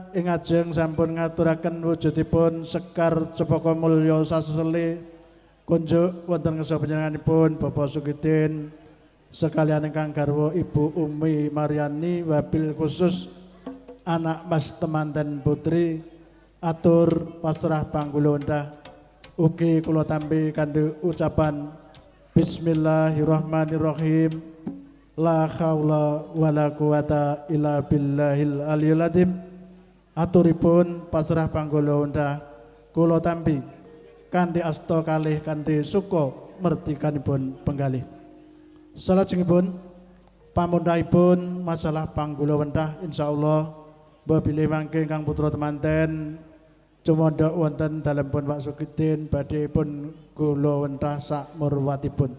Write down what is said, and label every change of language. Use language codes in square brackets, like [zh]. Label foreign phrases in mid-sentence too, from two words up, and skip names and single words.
[jv] ing ajeng sampun ngaturaken wujudipun sekar cepaka mulya sasele kunjuk wonten ngarsa panjenenganipun Bapak Sugidin sekalian ingkang garwa Ibu Umi Mariani wabil khusus anak mas temanten putri atur pasrah panggulundah ugi kula tampi kanthi ucapan bismillahirrahmanirrahim. [ar] La haula wala quwata illa billahil aliyil azim. [jv] Aturipun pasrah panggulundah kula tampi kanthi asta kalih kanthi suka mertikanipun penggalih. Salajengipun pamundhahipun masalah panggulundah insyaallah bilih mangke ingkang putra temanten cumandhak wonten dalempun Pak Sugidin badhe pun kula wentah sak murwatipun.